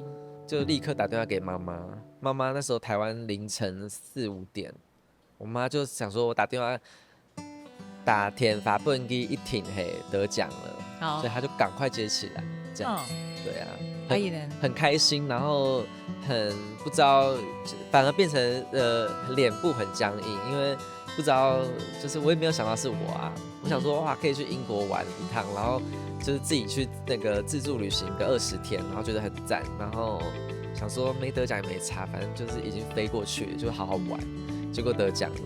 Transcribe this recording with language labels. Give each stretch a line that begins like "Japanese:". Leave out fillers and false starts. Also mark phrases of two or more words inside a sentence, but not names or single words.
Chinese: 就立刻打電話給媽媽。媽媽那時候台灣凌晨4、5點，我媽就想說我打電話打天發布機一停，得獎了，所以她就趕快接起來，這樣。對啊，很開心，然後很不知道，反而變成臉部很僵硬，因為不知道，就是我也沒有想到是我啊。我想說哇，可以去英國玩一趟，然後就是自己去那個自助旅行個20天，然後覺得很讚，然後想说没得奖也没差，反正就是已经飞过去了，就好好玩，结果得奖了。